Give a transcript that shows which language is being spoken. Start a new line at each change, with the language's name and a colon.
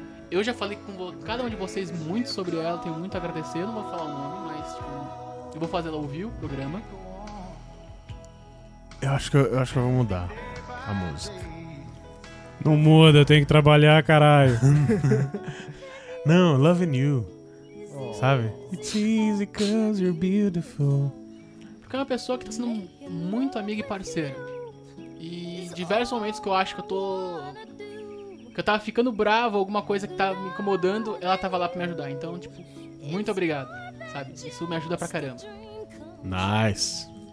Portuguese: Eu já falei com cada um de vocês muito sobre ela, tenho muito a agradecer, não vou falar o nome, mas tipo, eu vou fazer ela ouvir o programa. Eu acho que eu vou mudar a música. Não muda, eu tenho que trabalhar, caralho. Não, Loving You. Sabe?
English: It's easy cause you're beautiful.
Portuguese: Porque é uma pessoa que tá sendo muito amiga e parceira. E diversos momentos que eu acho que eu tô... Que eu tava ficando bravo, alguma coisa que tava me incomodando, ela tava lá pra me ajudar. Então, tipo, muito obrigado. Sabe? Isso me ajuda pra caramba.
English: Nice.